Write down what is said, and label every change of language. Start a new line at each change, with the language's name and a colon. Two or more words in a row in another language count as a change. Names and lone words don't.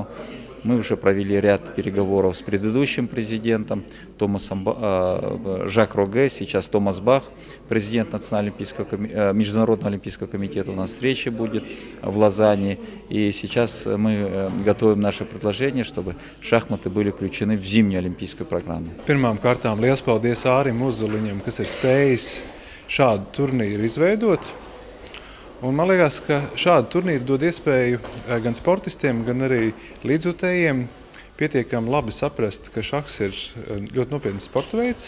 Russian: Мы уже провели ряд переговоров с предыдущим президентом Жак Роге, сейчас Томас Бах, президент Международного олимпийского комитета. У нас встреча будет в Лозанне. И сейчас мы готовим наше предложение, чтобы шахматы были включены в зимнюю олимпийскую программу.
Latvian: Pirmām kārtām liels paldies Ārim Uzuliņam, kas ir spējis šādu turnīru izveidot. Un man liekas, ka šāda turnīra dod iespēju gan sportistiem, gan arī līdzjutējiem pietiekami labi saprast, ka šahs ir ļoti nopietns sporta veids.